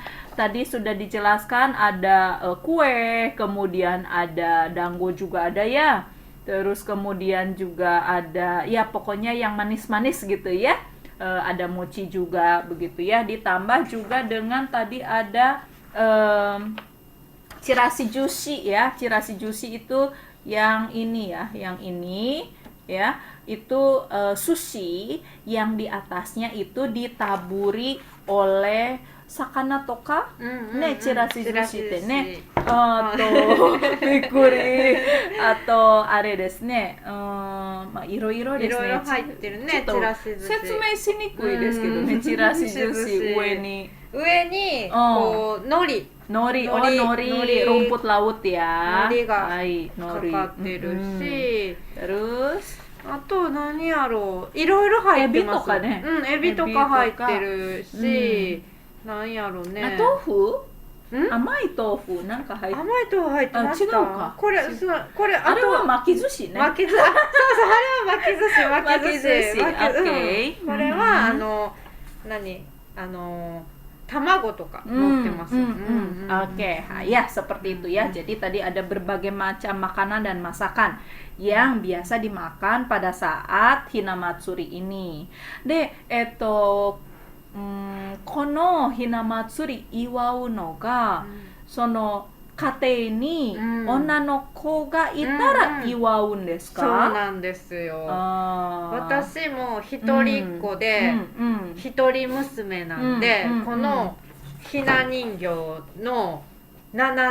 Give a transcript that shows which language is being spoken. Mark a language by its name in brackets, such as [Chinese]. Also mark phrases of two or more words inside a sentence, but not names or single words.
[Indonesian] Tadi sudah dijelaskan ada kue, kemudian ada dango juga ada ya. Terus kemudian juga ada ya pokoknya yang manis-manis gitu ya. Ada mochi juga begitu ya. Ditambah juga dengan tadi ada chirashi jushi ya. Chirashi jushi itu yang ini ya, itu sushi yang di atasnya itu ditaburi oleh [Japanese] 魚とか、ねちらし寿司てね びっくり。あと、あれですね。まあ、いろいろですね。いろいろ入ってるね、ちょっとちらし寿司。説明しにくいですけどね、ちらし寿司上に。上に、こう、海苔 [Indonesian] nori, rumput laut ya. [Japanese] 海苔が Hai, か nori. かってるし、 Terus あと何やろう、いろいろ入ってます。エビとかねうん、エビとか入ってるし、なんやろうね。豆腐ん甘い豆腐なんか入って甘い豆腐入ってました。あ違うかこれ、これ、あれは巻き寿司ね。巻き寿司、あ、そうそう、あれは巻き寿司、巻き寿司。巻き寿司 OK これは、卵とか乗ってます。 [Indonesian] Oke, ya seperti itu ya. Jadi tadi ada berbagai macam makanan dan masakan yang biasa dimakan pada saat Hinamatsuri ini. [Japanese] De, このひな祭り祝うのが、その家庭に女の子がいたら祝うんですか？そうなんですよ。私も一人っ子で一人娘なんで、このひな人形の7